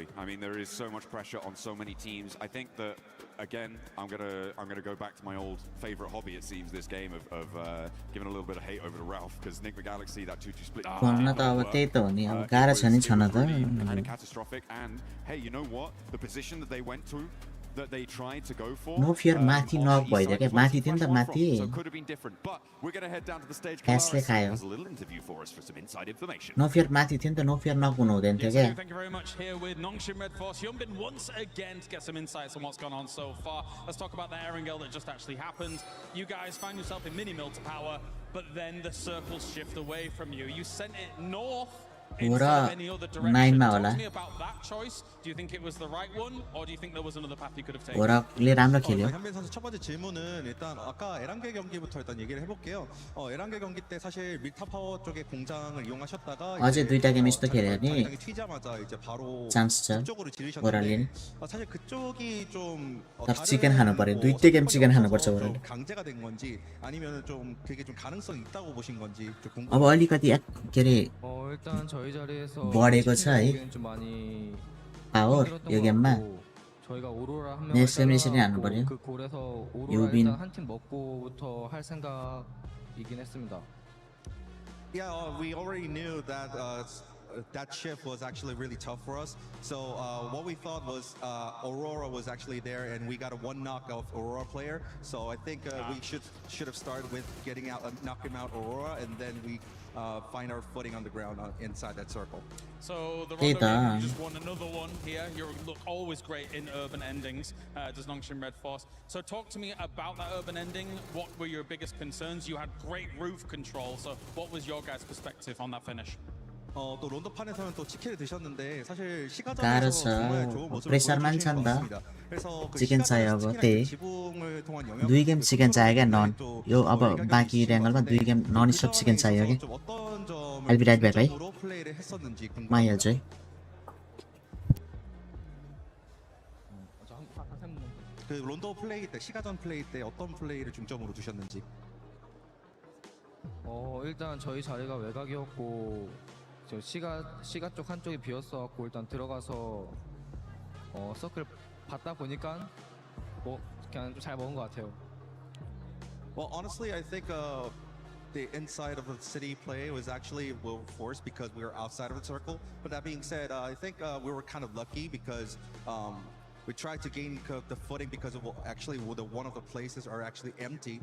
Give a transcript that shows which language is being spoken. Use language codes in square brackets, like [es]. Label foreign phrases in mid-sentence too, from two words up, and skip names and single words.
[en] I mean, there is so much pressure on so many teams. I think that, again, I'm gonna go back to my old favorite hobby. It seems this game of giving a little bit of hate over to Ralph because Nick McGalaxy, that 2-2 split. Kind of catastrophic. And hey, you know what? The position that they went to that they tried to go for. [ne] No fear माथि नक भइदियो क्या माथि थियो नि त माथि [en] So it could have been different, but we're going to head down to the stage. [ne] Castle खायो [en] has a little interview for us for some inside information. [ne] No fear माथि थियो नि त no fear नक हुनु हुँदैन थियो क्या [en] Thank you very much here with Nongshim Red Force. Hyunbin once again to get some insights on what's gone on so far. Let's talk about the Erangel that just actually happened. You guys found yourself in mini mill to power, but then the circles shift away from you. You sent it north instead of any other direction. Talk to me about that choice. Do you think it was the right one, or do you think there was another path you could have taken? [ne] 오락ले राम्रो खेल्यो [ko] 현빈 선수 첫 번째 질문은 일단 아까 에란겔 경기부터 일단 얘기를 해볼게요. 에란겔 경기 때 사실 밀타 파워 쪽의 공장을 이용하셨다가 [ne] आज दुईटा गेम यस्तो खेल्यो भने [ko] 당이 튀자마자 이제 바로 [ne] चान्स छ [ko] 그쪽으로 지르셨는데 오랄린 사실 그쪽이 좀 [ne] तर चिकन खानु पर्यो दुईटै [en] game chicken [ne] खानुपर्छ 오랄ले [ko] 강제가 된 건지 아니면 좀 그게 좀 가능성이 있다고 보신 건지 좀 [ne] अब अलिकति के अरे [ko] 일단 저희 자리에서 [ne] बढेको छ है [ko] 좀 많이 [ne] पावर यो गेममा [ko] 저희가 오로라 한 [ne] नेक्स्ट [ko] 명을 [ne] एलिमिनेसनै हान्नु पर्यो [ko] 그 골에서 오로라 유빈 일단 한 팀 먹고부터 할 생각이긴 했습니다. [en] Yeah, we already knew that that shift was actually really tough for us. So what we thought was Aurora was actually there, and we got a one knock of Aurora player. So I think we should have started with getting out, knocking out Aurora, and then we find our footing on the ground inside that circle. So the Rondo, you just won another one here. You look always great in urban endings, does Nongshim Red Force. So talk to me about that urban ending. What were your biggest concerns? You had great roof control. So what was your guys' perspective on that finish? [ko] 또 론도판에서는 또 치킨을 드셨는데 사실 [ne] गाह्रो [ko] 시가전에서 [ne] छ [ko] 정말 좋은 모습을 [ne] प्रेसर [ko] 보여주신 [ne] मान्छ [ko] 것 [ne] नि [ko] 같습니다. [ne] त [ko] 그래서 그 [ne] चिकन चाहियो अब [ko] 시가전에서 [ne] त्यही [ko] 지붕을 통한 영역 [ne] दुई [en] game chicken [ne] चाहियो क्या नन यो अब बाँकी रेङ्गलमा दुई गेम [en] non stop chicken [ne] चाहियो क्या [en] I'll be right back [ne] है [ko] 플레이를 했었는지 [ne] म आइहाल्छु है [ko] 그 론도 플레이 때 시가전 플레이 때 어떤 플레이를 중점으로 두셨는지 일단 저희 자리가 외곽이었고 저 시가 쪽 한쪽이 비었어갖고 일단 들어가서 서클 받다 보니까 뭐 그냥 좀 잘 먹은 것 같아요. [en] Well, honestly, I think the inside of the city play was actually well forced because we were outside of the circle. But that being said, I think we were kind of lucky because we tried to gain the footing because of actually one of the places are actually empty.